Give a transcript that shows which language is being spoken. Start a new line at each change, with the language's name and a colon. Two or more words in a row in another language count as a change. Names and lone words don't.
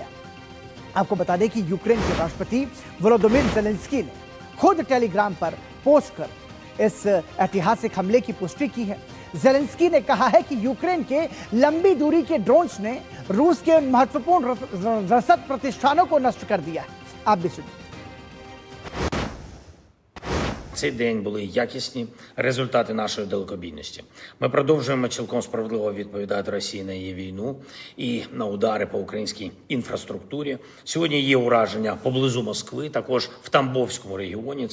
Hindi: आपको बता दें कि यूक्रेन के राष्ट्रपति वोलोदिमीर ज़ेलेंस्की ने खुद टेलीग्राम पर पोस्ट कर इस ऐतिहासिक हमले की पुष्टि की है। ज़ेलेंस्की ने कहा है कि यूक्रेन के लंबी दूरी के ड्रोन्स ने रूस के महत्वपूर्ण रसद प्रतिष्ठानों को नष्ट कर दिया है। आप भी सुनिए।
Ukrainian: Цей день були якісні результати нашої далекобійності. Ми продовжуємо цілком справедливо відповідати Росії на її війну і на удари по українській інфраструктурі. Сьогодні є ураження поблизу Москви, також в Тамбовському регіоні.